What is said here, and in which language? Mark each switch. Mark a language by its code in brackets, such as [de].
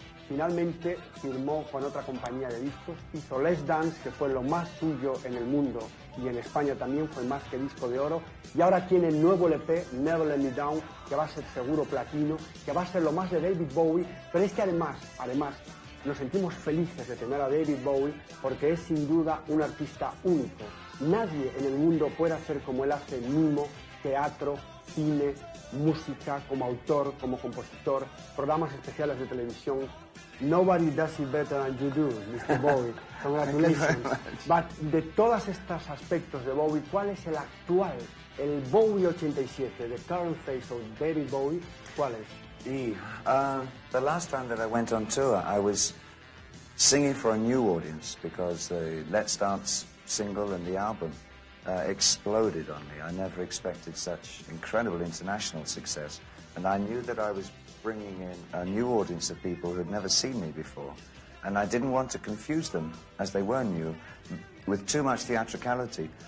[es] Finalmente firmó con otra compañía de discos, hizo Let's Dance, que fue lo más suyo en el mundo y en España también fue más que disco de oro, y ahora tiene el nuevo LP, Never Let Me Down, que va a ser seguro platino, que va a ser lo más de David Bowie, pero es que además, nos sentimos felices de tener a David Bowie porque es sin duda un artista único. Nadie en el mundo puede hacer como él hace mimo, teatro, cine, música, como autor, como compositor, programas especiales de televisión. [en] Nobody does it better than you do, Mr. Bowie. Congratulations. [es] But de todos estos aspectos de Bowie, ¿cuál es el actual, el Bowie 87, [en] the current face of David Bowie? [es] ¿Cuál es? [en] The last time that I went on tour, I was singing for a new audience because the Let's Dance single and the album exploded on me. I never expected such incredible international success, and I knew that I was bringing in a new audience of people who had never seen me before, and I didn't want to confuse them, as they were new, with too much theatricality.